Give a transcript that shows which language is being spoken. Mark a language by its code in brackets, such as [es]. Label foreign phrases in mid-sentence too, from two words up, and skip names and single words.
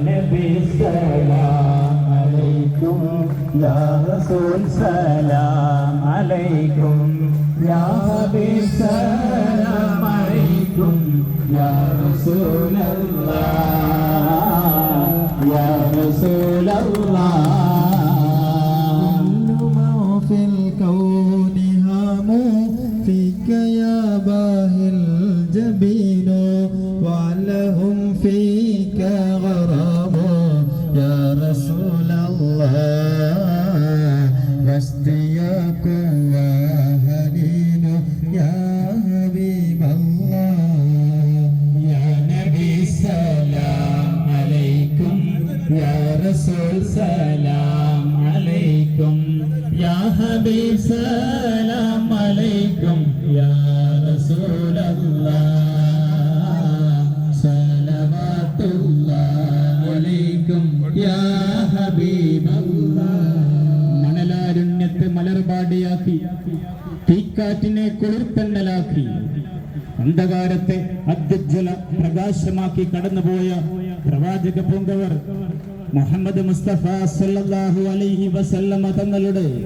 [ar] نبي سلام عليكم يا رسول سلام عليكم يا حبيب سلام عليكم يا رسول الله يا رسول الله وعلهم فيك غرام يا رسول الله واشتياق وهنين يا حبيب الله يا نبي سلام عليكم يا رسول سلام عليكم يا حبيب سلام عليكم يا رسول الله [ml] മണലാരുണ്യത്തെ മലർപാടിയാക്കി തീക്കാറ്റിനെ കുളിർത്തന്നലാക്കി അന്ധകാരത്തെ അദ്യുജ്വല പ്രകാശമാക്കി കടന്നുപോയ പ്രവാചക പൂങ്കവർ മുഹമ്മദ് മുസ്തഫ [ar] صلى الله عليه وسلم [ml] തങ്ങളുടെ